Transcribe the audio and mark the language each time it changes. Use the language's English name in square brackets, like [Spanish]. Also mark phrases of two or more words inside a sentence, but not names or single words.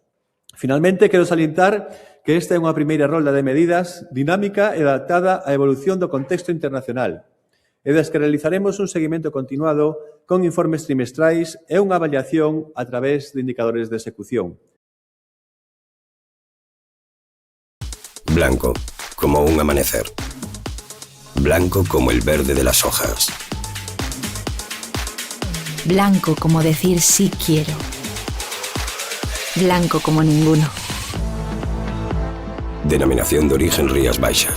[Galician] Finalmente, quero salientar que esta é unha primeira rolda de medidas dinámica e adaptada á evolución do contexto internacional, e das que realizaremos un seguimento continuado con informes trimestrais e unha avaliación a través de indicadores de execución. [Spanish] Blanco, como un amanecer. Blanco como el verde de las hojas. Blanco como decir sí quiero. Blanco como ninguno. Denominación de origen Rías Baixas.